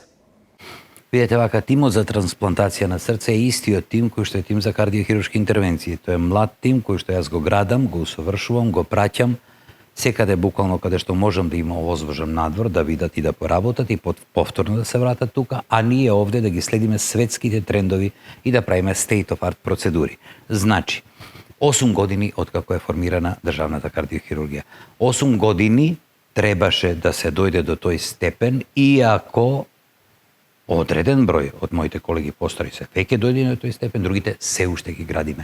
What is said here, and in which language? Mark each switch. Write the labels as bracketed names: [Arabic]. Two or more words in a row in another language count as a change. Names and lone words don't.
[Macedonian] Видете вака, тимот за трансплантација на срце е истиот тим кој што е тим за кардиохируршки интервенции. Тој е млад тим кој што јас го градам, го усовршувам, го праќам секаде буквално каде што можам да има овозвржам надвор, да видат и да поработат и повторно да се вратат тука, а ние овде да ги следиме светските трендови и да правиме [English] state of art [Macedonian] процедури. Значи, 8 години откако е формирана државната кардиохирургија. 8 години требаше да се дојде до тој степен, иако одреден број од моите колеги постари се веќе дојде на тој степен, другите се уште ги градиме.